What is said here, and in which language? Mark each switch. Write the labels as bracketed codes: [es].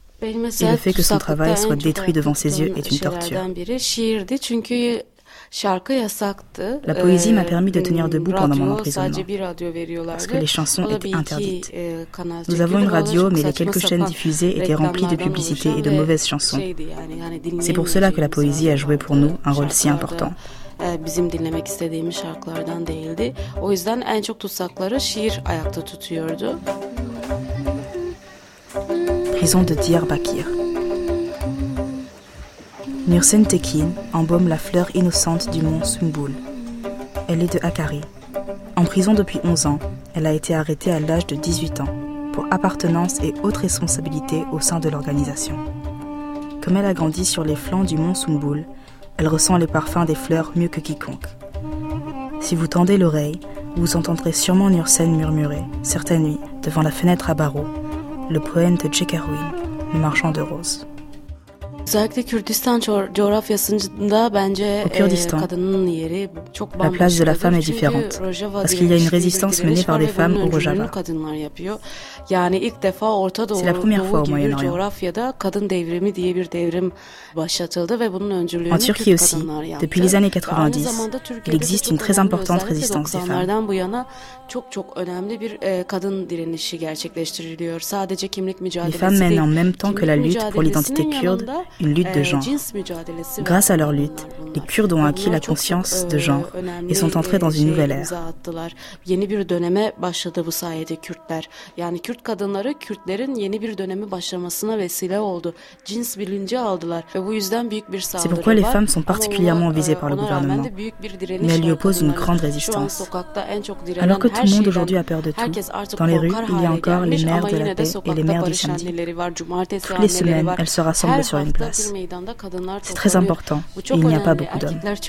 [tr] Benim mesela [fr] le fait que son travail soit détruit devant ses yeux est une torture. [tr] Biri şiirdi çünkü şarkı yasaktı. [fr] La poésie m'a permis de tenir debout pendant mon emprisonnement. [tr] Sadece bir radyo veriyorlardı. [fr] Parce que les chansons étaient interdites. Nous avons une radio, mais les quelques chaînes diffusées étaient remplies de publicités et de mauvaises chansons. C'est pour cela que la poésie a joué pour nous un rôle si important. [tr] Bizim dinlemek istediğimiz şarkılardan değildi. O yüzden en çok tutsakları şiir ayakta tutuyordu. [fr] Prison de Diyarbakir. Nursen Tekin embaume la fleur innocente du mont Sumbul. Elle est de Hakkari. En prison depuis 11 ans, elle a été arrêtée à l'âge de 18 ans pour appartenance et haute responsabilité au sein de l'organisation. Comme elle a grandi sur les flancs du mont Sumbul, elle ressent les parfums des fleurs mieux que quiconque. Si vous tendez l'oreille, vous entendrez sûrement Nursen murmurer, certaines nuits, devant la fenêtre à barreaux, le poème de J.K. Rowling, le marchand de roses. [tr] Özellikle Kürdistan coğrafyasında bence kadının yeri çok bambaşka. [fr] La place de la femme est différente. Parce qu'il y a une résistance menée par les femmes au Rojava. [tr] Kadınlar yapıyor. Yani ilk defa Orta Doğu coğrafyada kadın devrimi diye bir devrim başlatıldı ve bunun öncülüğünü [fr] en Türkiye aussi, depuis les années 90, il existe une très importante résistance des femmes. [tr] Bu yana çok çok önemli bir kadın direnişi gerçekleştiriliyor. Sadece kimlik mücadelesi değil. [fr] Les femmes en même temps que la lutte pour l'identité kurde. Une lutte de genre. Grâce à leur lutte, les Kurdes ont acquis la conscience de genre et sont entrés dans une nouvelle ère. [tr] Yeni bir döneme başladı bu sayede Kürtler. Yani Kürt kadınları Kürtlerin yeni bir döneme başlamasına vesile oldu. Cins bilinci aldılar ve bu yüzden büyük bir saldırı var. [fr] C'est pourquoi les femmes sont particulièrement visées par le gouvernement. Mais elles y opposent une grande résistance. Alors que tout le monde aujourd'hui a peur de tout, dans les rues, il y a encore les mères de la paix et les mères du samedi. Toutes les semaines, elles se rassemblent sur une place. C'est très important. Il n'y a pas beaucoup d'hommes.